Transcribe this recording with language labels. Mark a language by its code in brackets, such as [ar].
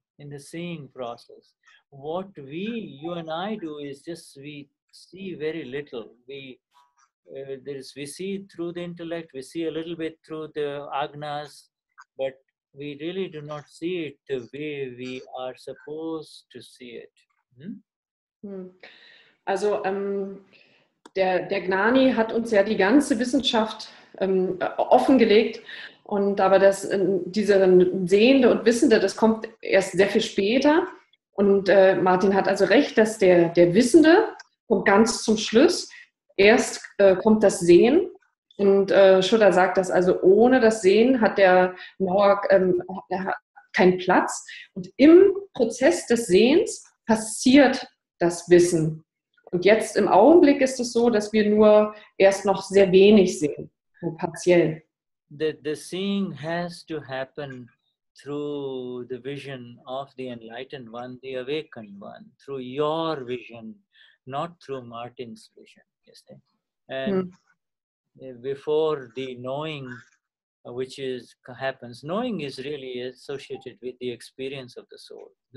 [en] In the seeing process. What you and I do is just we see very little. We see through the intellect, we see a little bit through the agnas, but we really do not see it the way we are supposed to see it. [de] Also der Gnani hat uns ja die ganze Wissenschaft offengelegt. Aber diese Sehende und Wissende, das kommt erst sehr viel später. Und Martin hat also recht, dass der Wissende kommt ganz zum Schluss. Erst kommt das Sehen. Und Shuddha sagt, dass also ohne das Sehen hat der Knower keinen Platz. Und im Prozess des Sehens passiert das Wissen. Und jetzt im Augenblick ist es so, dass wir nur erst noch sehr wenig sehen, nur partiell. [en] The seeing has to happen through the vision of the enlightened one, the awakened one, through your vision, not through Martin's vision. Yes, and before the knowing, which happens, knowing is really associated with the experience of the soul.